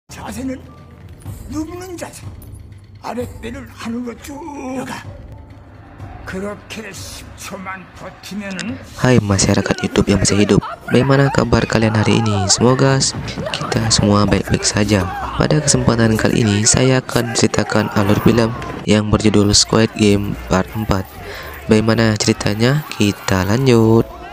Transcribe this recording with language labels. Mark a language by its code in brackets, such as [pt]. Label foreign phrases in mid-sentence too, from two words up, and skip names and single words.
[ko] 자세는 눕는 자세. 아랫배를 하늘로 쭉 가. 그렇게 10초만 버티면은. [id] Hai masyarakat YouTube yang masih hidup, bagaimana kabar kalian hari ini? Semoga kita semua baik-baik saja. Pada kesempatan kali ini saya akan ceritakan alur film yang berjudul Squid Game Part 4. Bagaimana ceritanya? Kita lanjut.